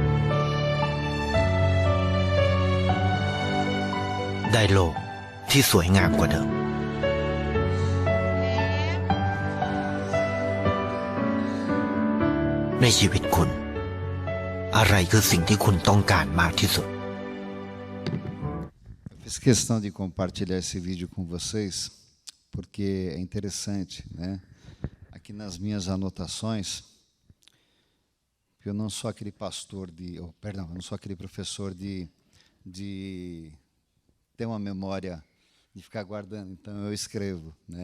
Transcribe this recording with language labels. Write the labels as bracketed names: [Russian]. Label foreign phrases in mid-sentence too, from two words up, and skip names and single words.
[Thai] ได้โลกที่สวยงามกว่าเดิมในชีวิตคุณอะไรคือสิ่งที่คุณต้องการมากที่สุด [Portuguese] Fiz questão de compartilhar esse vídeo com vocês porque é interessante, né? Aqui nas minhas anotações, eu não sou aquele pastor eu não sou aquele professor de ter uma memória de ficar guardando, então eu escrevo, né?